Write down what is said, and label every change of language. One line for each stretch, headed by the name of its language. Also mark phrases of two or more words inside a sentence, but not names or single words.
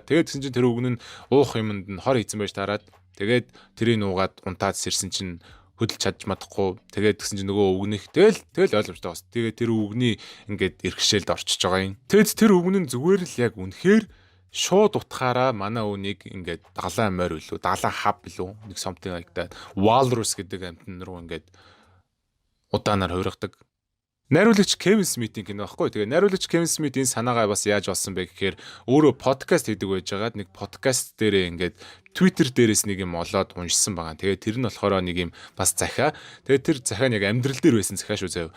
Mongolian: Тэгээд тэгсэн чинь тэр өвгөн нь уух юмд нь хор хийцэн байж тараад тэгээд тэрийг нуугаад унтаад сэрсэн чинь хөдөлж чадж madахгүй. Тэгээд тэгсэн чинь нөгөө өвгнийх тэгэл ойлгомжтой бас. Тэгээд тэр өвгний ингээд иргэшээлд орчиж байгаа юм. Тэгэд тэр өвгөн нь зүгээр л яг үнэхээр шууд утгаараа манай өвнийг ингээд далайн морь билүү, далайн хав билүү, нэг
English: something like that.
Mongolian: Walrus гэдэг амтан руу ингээд удаанаар хувиргадаг. Найруулагч Кевин Смитийн кино байхгүй. Тэгээ найруулагч Кевин Смит энэ санаагаа бас яаж болсон бэ гэхээр өөрөө подкаст хийдэг байж байгаад нэг подкаст дээрээ ингээд Twitter дээрээс нэг юм олоод уншсан байгаа. Тэгээ тэр нь болохоор нэг юм бас захиа. Тэгээ тэр захиа нэг амьдрал дээр байсан захиа шүү заяа.